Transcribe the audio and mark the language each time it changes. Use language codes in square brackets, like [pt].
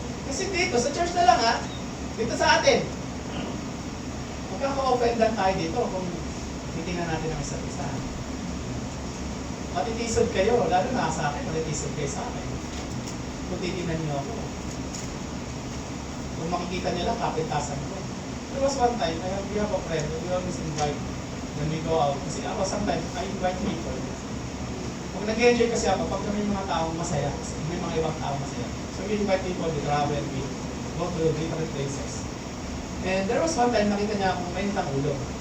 [tl] Kasi dito, sa church na lang ha, dito sa atin, magkaka-offendan tayo dito kung titingnan natin ang isa't isa. Matitisod kayo, lalo na sa akin, matitisod kayo sa akin. Kung titingnan niyo ako. Kung makikita niyo lang, kapintasan ko. [en] There was one time, we have a friend, we always invite When we go out, [tl] kasi ako [en] sometimes, I invite people. [tl] Pag nag-enjoy kasi ako, pag may mga taong masaya, may mga ibang taong masaya. [en] So we invite people to travel, we go to different places. And there was one time, [tl] nakita niya akong may intang ulo.